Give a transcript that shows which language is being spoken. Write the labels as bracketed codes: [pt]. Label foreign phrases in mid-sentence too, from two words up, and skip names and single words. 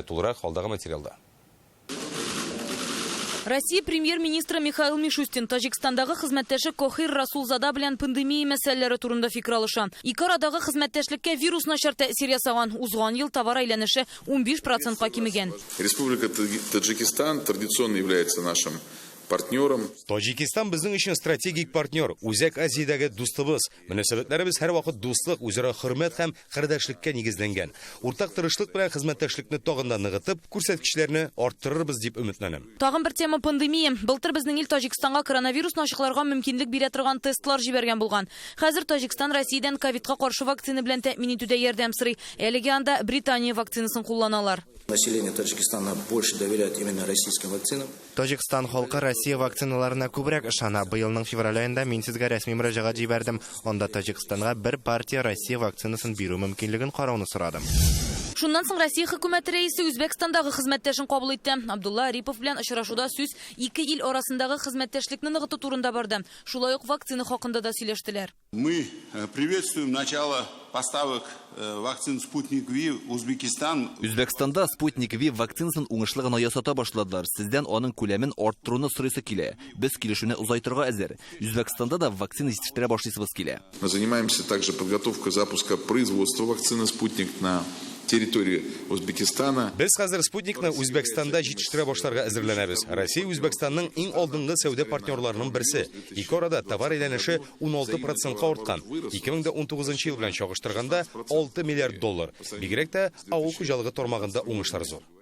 [tt] Тулырак алдагы материалда. Россия премьер-министры Михаил Мишустин Таҗикстандагы хезмәттәше Кохир Расулзада белән пандемия мәсьәләләре турында фикер алыша. Ике арадагы хезмәттәшлеккә вирус начар тәэсир ясаган. Узган ел товар әйләнеше 15%-ка кимегән. [ru] Республика Таджикистан традиционно является нашим партнером. [tt] Таҗикстан безнең өчен стратегик партнер, Үзәк Азиядәге дустыбыз. Мөнәсәбәтләребез һәр вакыт дуслык, үзара хөрмәт һәм кардәшлеккә нигезләнгән. Уртак тырышлык белән хезмәттәшлекне тагын да ныгытып, күрсәткечләрне арттырырбыз дип өметләнәм. Тагын бер тема пандемия. Былтыр безнең ил Таҗикстанга коронавирусны ачыкларга мөмкинлек бирә торган тестлар җибәргән булган. Хәзер Таҗикстан Россиядән ковидка каршы вакцина белән тәэмин итүдә ярдәм сорый. Әлегә анда Британия вакцинасын кулланалар. [ru] Население Таджикистана больше доверяет именно российским вакцинам. [tt] Таҗикстан халкы Россия вакциналарына күбрәк ышана. Быелның февраль аенда мин сезгә рәсми мөрәҗәгать җибәрдем. Анда Таҗикстанга бер партия Россия вакцинасын бирү мөмкинлеген карауны сорадым. Шуннан соң Россия хөкүмәте рәисе Үзбәкстандагы хезмәттәшен кабул итте. Абдулла Арипов белән очрашуда сүз ике ил арасындагы хезмәттәшлекне ныгыту турында барды. Шулай ук вакцина хакында да сөйләштеләр. [ru] Мы приветствуем начало поставок вакцин Спутник Ви в Узбекистан. [tt] Үзбәкстанда Спутник Ви вакцинасын уңышлы гына ясата башладылар. Сездән аның күләмен арттыруны сорыйсы килә. Без килешүне узайтырга әзер. Үзбәкстанда да вакцина җитештерә башлыйсыбыз килә. [ru] Мы занимаемся также подготовкой запуска производства вакцины Спутник на территории Узбекистана. [tt] Без хәзер Спутникны Үзбәкстанда җитештерә башларга әзерләнәбез. Россия Үзбәкстанның иң алдынгы сәүдә партнерларының берсе. Ике арада товар әйләнеше 16%-ка арткан. 2019 ел белән чагыштырганда 6 миллиард доллар. Бигрәк тә авыл хуҗалыгы тармагында уңышлар зур.